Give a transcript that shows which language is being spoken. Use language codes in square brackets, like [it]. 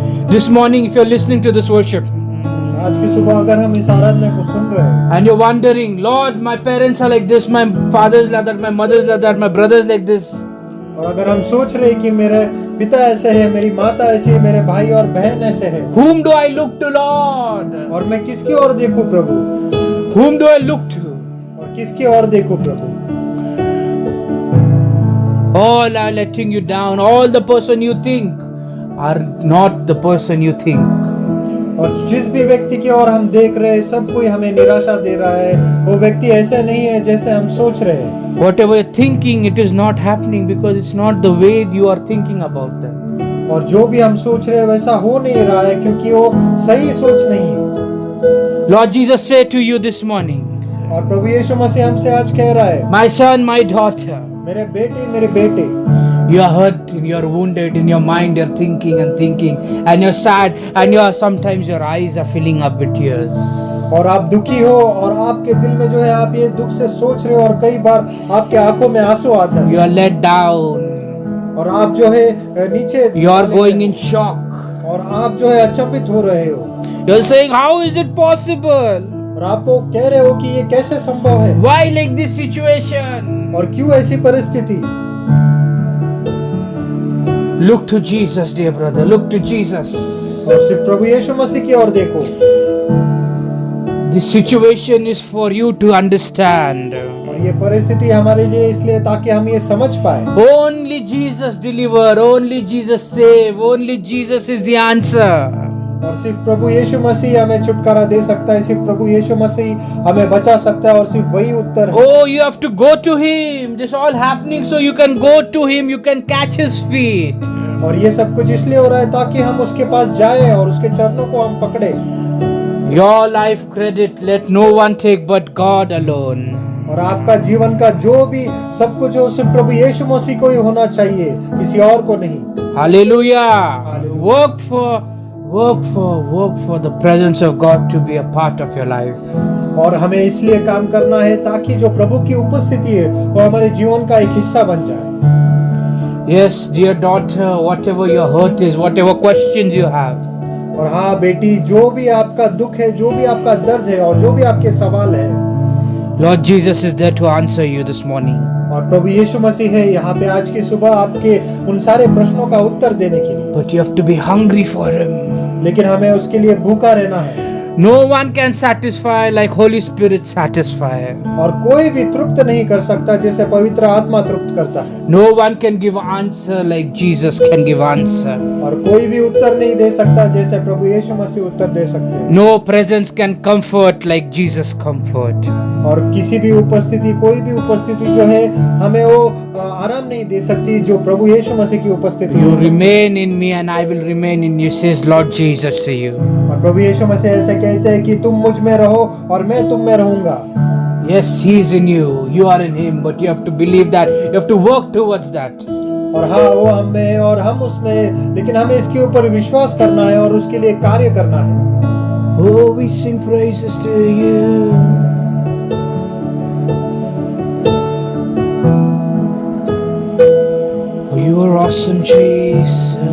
[en] This morning, if you're listening to this worship, [hi] आज की सुबह अगर हम इस आराधना को सुन रहे हैं [en] and you're wondering, Lord, my parents are like this, my father's like that, my mother's like that, my brother's like this, [hi] और अगर हम सोच रहे हैं कि मेरे पिता ऐसे है, मेरी माता ऐसी है, मेरे भाई और बहन ऐसे है, [en] whom do I look to, Lord? [hi] और मैं किसकी ओर देखूं प्रभु, [en] Whom do I look to? [hi] और किसकी ओर देखूं प्रभु। [en] All are letting you down. All the person you think are not the person you think. [hi] और जिस भी व्यक्ति की ओर हम देख रहे हैं, सब कोई हमें निराशा दे रहा है। वो व्यक्ति ऐसे नहीं है जैसे हम सोच रहे हैं। [en] Whatever you're thinking, it is not happening because it's not the way you are thinking about them. [hi] और जो भी हम सोच रहे हैं वैसा हो नहीं रहा है, क्योंकि वो सही सोच नहीं है। [en] Lord Jesus said to you this morning, [hi] और प्रभु यीशु मसीह हमसे आज कह रहा है, [en] my son, my daughter, [hi] मेरे बेटे, मेरे बेटे, [en] you are hurt and you are wounded in your mind, you're thinking and you're sad and sometimes your eyes are filling up with tears. [hi] और आप दुखी हो और आपके दिल में जो है आप ये दुख से सोच रहे हो, और कई बार आपके आंखों में आंसू आ जाते हैं। [en] You are let down. [hi] और आप जो है नीचे [en] You are going in shock. [hi] और आप जो है अचंभित हो रहे हो। [en] You're saying, how is it possible? [hi] और आप वो कह रहे हो कि ये कैसे संभव है, [en] Why like this situation? [hi] और क्यों ऐसी परिस्थिति। [en] Look to Jesus, dear brother. Look to Jesus. [hi] और सिर्फ प्रभु यीशु मसीह की ओर देखो। [en] This situation is for you to understand. [hi] और ये परिस्थिति हमारे लिए इसलिए ताकि हम ये समझ पाए। [en] Only Jesus deliver. Only Jesus save. Only Jesus is the answer. [hi] और सिर्फ प्रभु यीशु मसीह हमें छुटकारा दे सकता है, सिर्फ प्रभु यीशु मसीह हमें बचा सकता है, और सिर्फ वही उत्तर है। [en] Oh, you have to go to Him. This all happening so you can go to Him. You can catch His feet. [hi] और ये सब कुछ इसलिए हो रहा है ताकि हम उसके पास जाए और उसके चरणों को हम पकड़े। [en] Your life credit let no one take but God alone. [hi] और आपका जीवन का जो भी सब कुछ हो सिर्फ प्रभु यीशु मसीह को ही होना चाहिए, किसी और को नहीं। [en] Hallelujah. Hallelujah. Work for the presence of God to be a part of your life. [hi] और हमें इसलिए काम करना है ताकि जो प्रभु की उपस्थिति है वो हमारे जीवन का एक हिस्सा बन जाए। [en] Yes, dear daughter, whatever your hurt is, whatever questions you have, [hi] और हाँ बेटी, जो भी आपका दुख है, जो भी आपका दर्द है, और जो भी आपके सवाल है, [en] Lord Jesus is there to answer you this morning. [hi] और प्रभु यीशु मसीह है यहाँ पे आज की सुबह आपके उन सारे प्रश्नों का उत्तर देने के लिए। [en] But you have to be hungry for Him. [hi] लेकिन हमें उसके लिए भूखा रहना है। [en] No one can satisfy like Holy Spirit satisfy. [hi] और कोई भी तृप्त नहीं कर सकता जैसे पवित्र आत्मा तृप्त करता है। [en] No one can give answer like Jesus can give answer. [hi] और कोई भी उत्तर नहीं दे सकता जैसे प्रभु यीशु मसीह उत्तर दे सकते हैं। [en] No presence can comfort like Jesus comfort. [hi] और किसी भी उपस्थिति, कोई भी उपस्थिति जो है हमें वो आराम नहीं दे सकती जो प्रभु यीशु मसीह की उपस्थिति [en] You [hi] दे सकती है। [en] remain in me and I will remain in you, says Lord Jesus to you. [hi] और प्रभु यीशु मसीह ऐसे कहते हैं कि तुम मुझ में रहो और मैं तुम में रहूंगा। [en] Yes, He is in you. You are in Him, but you have to believe that. You have to work towards that. [hi] और हाँ, वो हमें और हम उसमें, लेकिन हमें इसके ऊपर विश्वास करना है और उसके लिए कार्य करना है। [en] Oh, we sing praises to you. Oh, you are awesome, Jesus.